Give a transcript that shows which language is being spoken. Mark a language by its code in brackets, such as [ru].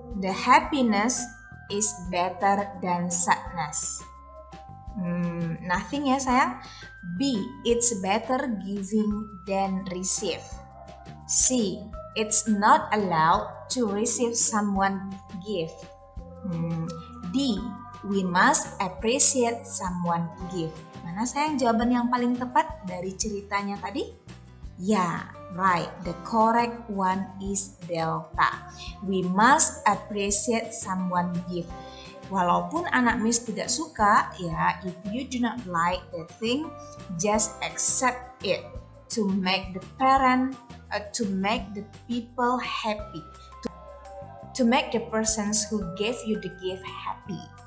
[en] The happiness is better than sadness. Nothing sayang. B. It's better giving than receive. C. It's not allowed to receive someone's gift. D. We must appreciate someone's gift. [id] Mana sayang jawaban yang paling tepat dari ceritanya tadi? [en] Right. The correct one is delta. We must appreciate someone's gift. [id] Walaupun anak Miss tidak suka, [en] if you do not like the thing, just accept it to make the parent, to make the people happy, to make the persons who gave you the gift happy.